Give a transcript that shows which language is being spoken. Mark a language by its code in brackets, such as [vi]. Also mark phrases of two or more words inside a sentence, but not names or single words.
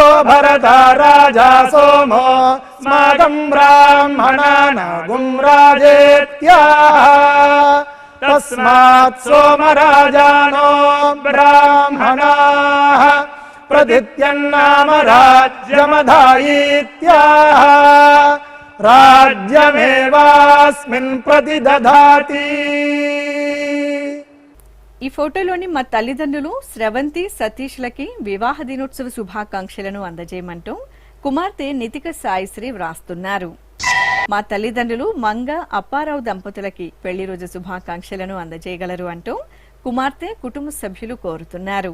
[sa] भरता राजा सोमो स्माकं ब्राह्मणानागुं राजेत्याः तस्मात् सोमराजानो ब्राह्मणाः प्रदित्यन्नाम राज्यमधायीत्याः राज्यमेवास्मिन् प्रतिदधाति. [te] ఈ ఫోటోలోని మా తల్లిదండ్రులు స్రవంతి సతీష్లకి వివాహ దినోత్సవ శుభాకాంక్షలను అందజేయమంటూ కుమార్తె నితిక సాయిశ్రీ వ్రాస్తున్నారు. మా తల్లిదండ్రులు మంగ అప్పారావు దంపతులకి పెళ్లి రోజు శుభాకాంక్షలను అందజేయగలరు అంటూ కుమార్తె కుటుంబ సభ్యులు కోరుతున్నారు.